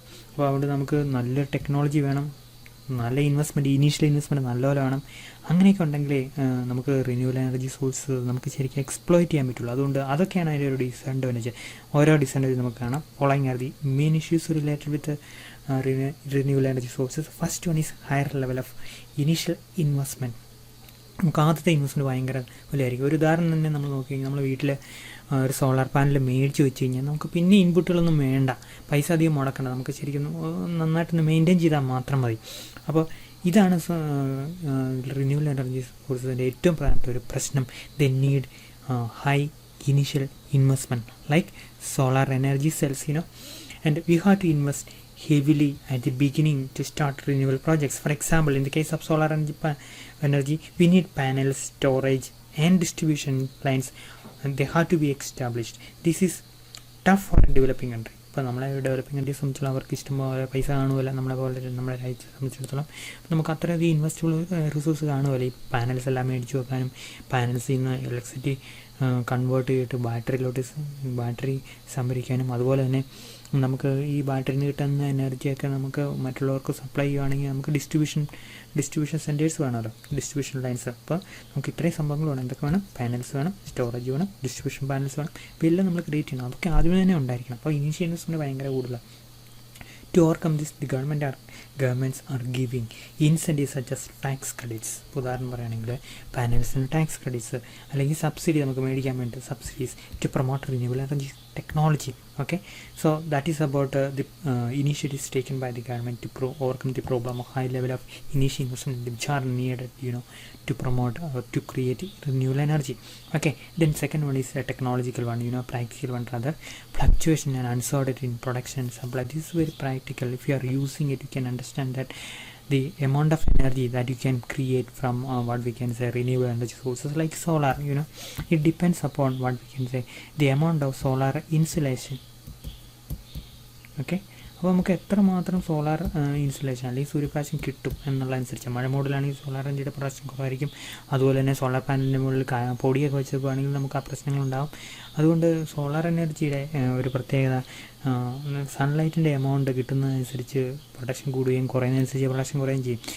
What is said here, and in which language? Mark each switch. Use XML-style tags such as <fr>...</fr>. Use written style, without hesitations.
<ml>അപ്പോൾ അവിടെ നമുക്ക് നല്ല ടെക്നോളജി വേണം, നല്ല ഇൻവെസ്റ്റ്മെൻറ്റ്, ഇനീഷ്യൽ ഇൻവെസ്റ്റ്മെൻറ്റ് നല്ലപോലെ വേണം. അങ്ങനെയൊക്കെ ഉണ്ടെങ്കിലേ നമുക്ക് റിന്യൂവൽ എനർജി സോഴ്സ് നമുക്ക് ശരിക്കും എക്സ്പ്ലോയിറ്റ് ചെയ്യാൻ പറ്റുള്ളൂ. അതുകൊണ്ട് അതൊക്കെയാണ് അതിൻ്റെ ഒരു ഡിസഡ്വാൻറ്റേജ്. ഓരോ ഡിസഡ്വാൻറ്റേജ് നമുക്ക് കാണാം.</ml> <en>Following are the main issues related with renewable energy sources. First one is higher level of initial investment.</en> <ml>നമുക്ക് ആദ്യത്തെ ഇൻവെസ്റ്റ്മെൻറ്റ് ഭയങ്കര വിലയായിരിക്കും. ഒരു ഉദാഹരണം തന്നെ നമ്മൾ നോക്കിക്കഴിഞ്ഞാൽ, നമ്മൾ വീട്ടിൽ ഒരു സോളാർ പാനൽ മേടിച്ച് വെച്ച് കഴിഞ്ഞാൽ നമുക്ക് പിന്നെ ഇൻപുട്ടുകളൊന്നും വേണ്ട, പൈസ അധികം മുടക്കണ്ട, നമുക്ക് ശരിക്കും നന്നായിട്ടൊന്ന് മെയിൻറ്റെയിൻ ചെയ്താൽ മാത്രം മതി. അപ്പോൾ ഇതാണ് റിന്യൂവൽ എനർജി സോഴ്സിൻ്റെ ഏറ്റവും പ്രധാനപ്പെട്ട ഒരു പ്രശ്നം.</ml> <en>They need high initial investment like solar energy cells, and we have to invest heavily at the beginning to start renewable projects. For example, in the case of solar energy, we need panels, storage and distribution lines, and they have to be established. This is tough for a developing country.</en> <ml>ഇപ്പോൾ നമ്മളെ developing countries സംബന്ധിച്ചുള്ള അവർക്ക് ഇഷ്ടംപോലെ പൈസ കാണുമല്ല, നമ്മളെ രാജ്യത്തെ സംബന്ധിച്ചിടത്തോളം നമുക്ക് അത്രയധികം ഇൻവെസ്റ്റബിൾ റിസോഴ്സ് കാണുമല്ലോ ഈ പാനൽസ് എല്ലാം മേടിച്ച് വെക്കാനും, പാനൽസിൽ നിന്ന് ഇലക്ട്രിസിറ്റി കൺവേർട്ട് ചെയ്തിട്ട് ബാറ്ററി സംഭരിക്കാനും, അതുപോലെ തന്നെ നമുക്ക് ഈ ബാറ്ററിയിൽ നിന്ന് കിട്ടുന്ന എനർജിയൊക്കെ നമുക്ക് മറ്റുള്ളവർക്ക് സപ്ലൈ ചെയ്യുകയാണെങ്കിൽ നമുക്ക് ഡിസ്ട്രിബ്യൂഷൻ സെൻറ്റേഴ്സ് വേണമല്ലോ, ഡിസ്ട്രിബ്യൂഷൻ ലൈൻസ്. അപ്പോൾ നമുക്ക് ഇത്രയും സംഭവങ്ങൾ വേണം. എന്തൊക്കെ വേണം? പാനൽസ് വേണം, സ്റ്റോറേജ് വേണം, ഡിസ്ട്രിബ്യൂഷൻ പാനൽസ് വേണം. ഇപ്പോൾ എല്ലാം നമ്മൾ ക്രിയേറ്റ് ചെയ്യണം. അതൊക്കെ ആദ്യമേ തന്നെ ഉണ്ടായിരിക്കണം. അപ്പോൾ ഇനീഷ്യൽ ഇൻവെസ്റ്റ്മെൻറ്റ് ഭയങ്കര കൂടുതലാണ്.</ml> <en>To overcome this, the governments are giving incentives such as tax credits.</en> <ml>ഉദാഹരണം പറയുകയാണെങ്കിൽ പാനൽസിന് ടാക്സ് ക്രെഡിറ്റ്സ്, അല്ലെങ്കിൽ സബ്സിഡി നമുക്ക് മേടിക്കാൻ വേണ്ടി</ml> <en>Subsidies to promote renewal energy technology. Okay, so that is about the initiatives taken by the government to overcome the problem of high level of initial investment which are needed, to promote or to create renewable energy. Okay, then second one is a technological one, practical one rather. Fluctuation and uncertainty in production and supply. This is very practical. If you are using it, you can understand that the amount of energy that you can create from what we can say renewable energy sources like solar, it depends upon what we can say the amount of solar insolation.</en> <ml>Okay, അപ്പോൾ നമുക്ക് എത്രമാത്രം solar insulation അല്ലെങ്കിൽ സൂര്യപ്രകാശം കിട്ടും എന്നുള്ളതനുസരിച്ച്, മഴ മോഡിലാണെങ്കിൽ solar എനർജിയുടെ പ്രകാശം കുറവായിരിക്കും. അതുപോലെ തന്നെ സോളാർ പാനലിൻ്റെ മുകളിൽ പൊടിയൊക്കെ വെച്ചേക്കുകയാണെങ്കിൽ നമുക്ക് ആ പ്രശ്നങ്ങളുണ്ടാകും. അതുകൊണ്ട് സോളാർ എനർജിയുടെ ഒരു പ്രത്യേകത, സൺലൈറ്റിൻ്റെ എമൗണ്ട് കിട്ടുന്നതനുസരിച്ച് പ്രൊഡക്ഷൻ കൂടുകയും കുറയുന്നതനുസരിച്ച് പ്രൊഡക്ഷൻ കുറയുകയും ചെയ്യും.</ml>